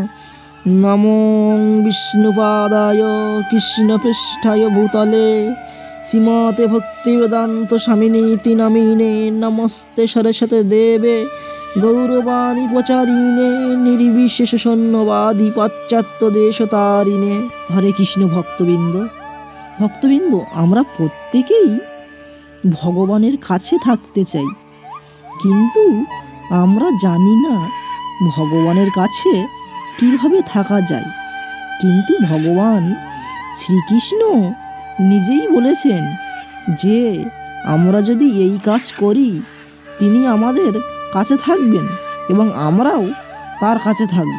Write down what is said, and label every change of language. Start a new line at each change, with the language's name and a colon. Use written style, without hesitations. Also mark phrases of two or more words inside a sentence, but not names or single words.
Sanskrit: नमो विष्णुपादाय कृष्णपृष्ठाय भूतले श्रीमते भक्तिवेदान्त स्वामिनीति नामिने। नमस्ते सरस्वती देवे गौरवाणी प्रचारिणे निर्विशेष शून्यवादी पाश्चात्य देशतारिणे।
Bangla: हरे কৃষ্ণ ভক্তবৃন্দ, আমরা প্রত্যেকেই ভগবানের কাছে থাকতে চাই, কিন্তু আমরা জানি না ভগবানের কাছে কিভাবে থাকা যায়। কিন্তু ভগবান শ্রীকৃষ্ণ নিজেই বলেছেন যে আমরা যদি এই কাজ করি তিনি আমাদের কাছে থাকবেন এবং আমরাও তার কাছে থাকব।